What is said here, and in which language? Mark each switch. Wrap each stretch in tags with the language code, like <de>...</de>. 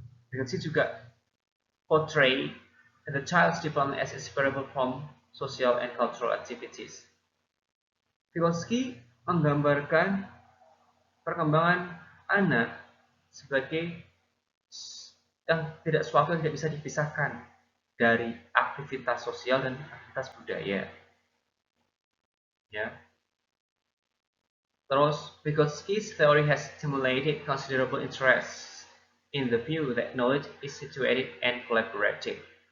<en>Vygotsky</en> <id>juga</id> <en>portray the child's development as inseparable from social and cultural activities.</en> <id>Vygotsky menggambarkan perkembangan anak sebagai yang tidak suatu yang tidak bisa dipisahkan dari aktivitas sosial dan aktivitas budaya. Ya. Terus,</id> <en>Vygotsky's theory has stimulated considerable interest in the view that knowledge is situated and collaborative.</en>